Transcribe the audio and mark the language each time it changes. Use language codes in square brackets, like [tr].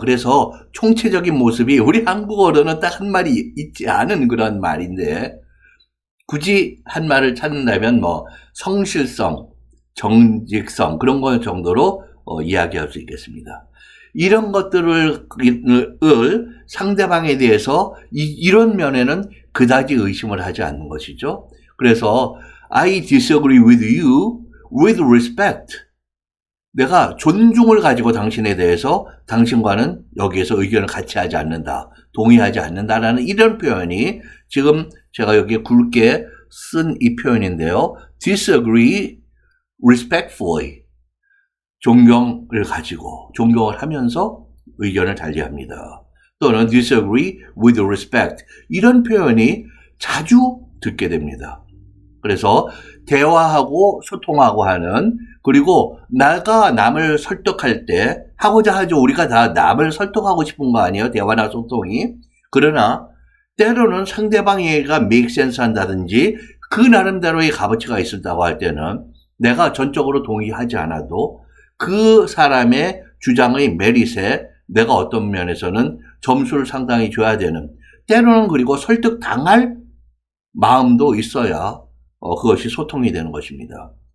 [ko] 그래서 총체적인 모습이 우리 한국어로는 딱 한 말이 있지 않은 그런 말인데 굳이 한 말을 찾는다면 뭐 성실성, 정직성 그런 것 정도로 이야기할 수 있겠습니다. 이런 것들을 상대방에 대해서 이런 면에는 그다지 의심을 하지 않는 것이죠. 그래서 [en] I disagree with you with respect. [ko] 내가 존중을 가지고 당신에 대해서 당신과는 여기에서 의견을 같이 하지 않는다. 동의하지 않는다라는 이런 표현이 지금 제가 여기 굵게 쓴 이 표현인데요. [en] disagree respectfully. [ko] 존경을 가지고, 존경을 하면서 의견을 달리합니다. 또는 [en] disagree with respect. [ko] 이런 표현이 자주 듣게 됩니다. 그래서 대화하고 소통하고 하는, 그리고 내가 남을 설득할 때 하고자 하죠. 우리가 다 남을 설득하고 싶은 거 아니에요? 대화나 소통이. 그러나 때로는 상대방이가 make sense 한다든지 그 나름대로의 값어치가 있었다고 할 때는 내가 전적으로 동의하지 않아도 그 사람의 주장의 메릿에 내가 어떤 면에서는 점수를 상당히 줘야 되는, 때로는 그리고 설득당할 마음도 있어야 그것이 소통이 되는 것입니다.